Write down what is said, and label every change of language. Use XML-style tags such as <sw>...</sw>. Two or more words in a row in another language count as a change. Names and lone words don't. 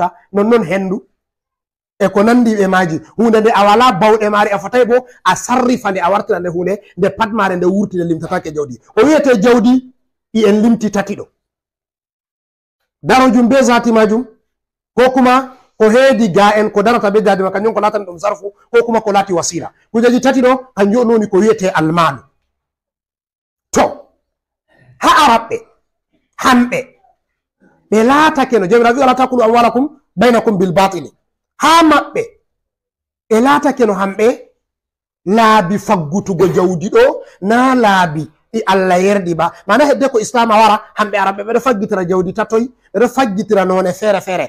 <ff>nonnon hendu e ko nandi ɓe maji. hunde nde a wala bawɗe mari a fotai bo a sarrifa nde a wartira nde hunde nde pat mare nde wurti nde limtatake jawdi. o wiyete jawdi ɗi en limti tati ɗo, darojum be zati majum, ko kuma ko heedi ga en ko darata be dadi ma kanjum ko latani ɗum zarfu ko kuma ko lati wasila kujeji tati ɗo kanjum on woni ko wiyete almalu. To ha araɓɓe hamɓe ɓe laatake no jomirawo wi</ff> <ar>ولا تأكلوا أموالكم بينكم بالباطل,</ar> <ff>ha maɓɓe ɓe laatake no hamɓe laabi faggutugo jawdi ɗo na laabi ɗi Allah yerdi ba, mana hedde ko islam wara hamɓe araɓɓe ɓeɗo faggitira jawdi tatoy, ɓeɗo faggitira none feere feere.</ff>